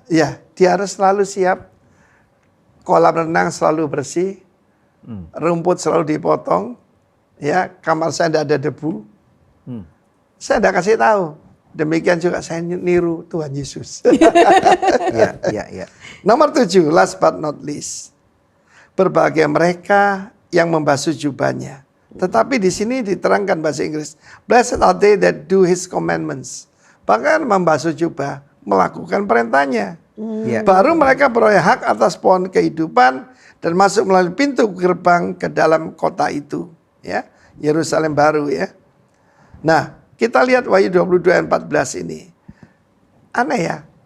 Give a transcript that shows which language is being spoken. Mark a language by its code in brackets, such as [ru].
[id] Ya, dia harus selalu siap. Kolam renang selalu bersih. Rumput selalu dipotong. Ya, kamar saya tidak ada debu. Saya tidak kasih tahu. Demikian juga saya niru Tuhan Yesus. Iya. Nomor 7, [en] last but not least. [id] Berbahagia mereka yang membasuh jubahnya. Tetapi di sini diterangkan bahasa Inggris. [en] Blessed are they that do his commandments. [id] Bahkan membasuh jubah, melakukan perintahnya. Ya. Baru mereka beroleh hak atas pohon kehidupan dan masuk melalui pintu gerbang ke dalam kota itu. Ya, Yerusalem baru ya. Nah, kita lihat Wahyu 22 ayat 14 ini. Aneh ya.